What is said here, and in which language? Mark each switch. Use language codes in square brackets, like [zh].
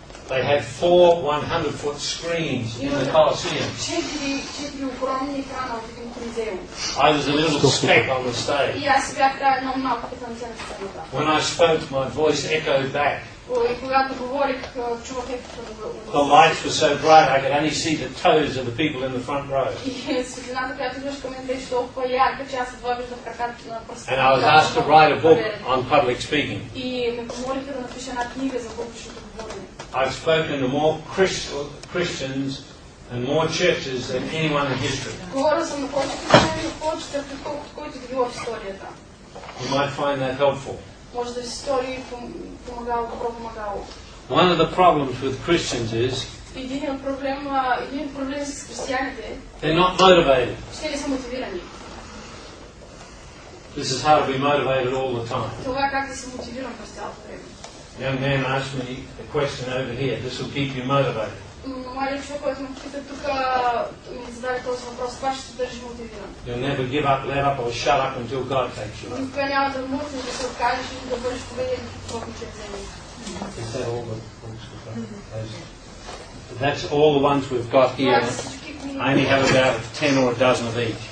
[en] They had 4 100-foot screens in the Colosseum. [bg] 4 огромни екрана от един колизеум. [en] I was a little speck on the stage. [bg] И аз бях едно малко петънце на сцената. [en] When I spoke, my voice echoed back. [bg] И когато говорих, чувах ехото [en] The lights were so bright I could only see the toes of the people in the front row. [bg] И светлината, която идваше към мен, беше толкова ярка, че аз едва виждах краката на пръстите. [en] And I was asked to write a book on public speaking. [bg] И ме помолиха да напиша една книга за публичното говорене. [en] I've spoken to more Christians and more churches than anyone in history. [bg] Говорил съм на повече християни, на повече църкви, колкото който да било в историята. [en] You might find that helpful. [bg] Може да ви се стори помагало, добро помагало. [en] One of the problems with Christians is [bg] Един проблем с християните е, [en] they're not motivated. [bg] че не са мотивирани. [en] This is how to be motivated all the time. [bg] Това как да се мотивирам през цялото време. [en] Young man asked me a question over here. This will keep you motivated. [bg] Младият човек, който ме пита тук, ми зададе този въпрос. Това ще се държи мотивиран. [en] You'll never give up, let up or shut up until God takes you up. [bg] Никога няма да мъртвиш, да се откажеш и да бъдеш победен в учебзение. [en] Is that all the books we've got? That's all the ones we've got here. I only have about 10 or a dozen of each.